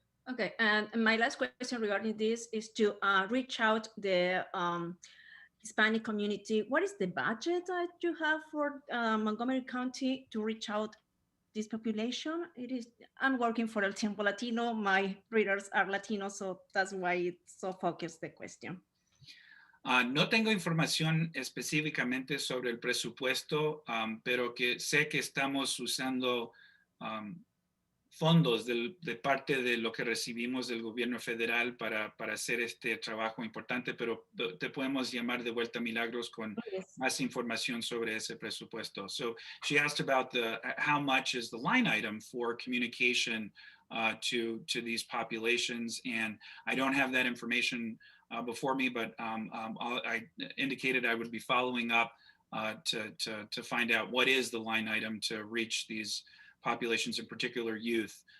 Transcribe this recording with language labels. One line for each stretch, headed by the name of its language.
English: Okay, and my last question regarding this is to reach out the Hispanic community. What is the budget that you have for Montgomery County to reach out this population? I'm working for El Tiempo Latino. My readers are Latino, so that's why it's so focused, the question.
Spanish: No tengo información específicamente sobre el presupuesto, pero que sé que estamos usando fondos de parte de lo que recibimos del gobierno federal para hacer este trabajo importante, pero te podemos llamar de vuelta, Milagros, con más información sobre ese presupuesto.
English: So she asked about how much is the line item for communication to these populations, and I don't have that information before me, but I indicated I would be following up to find out what is the line item to reach these populations, in particular youth.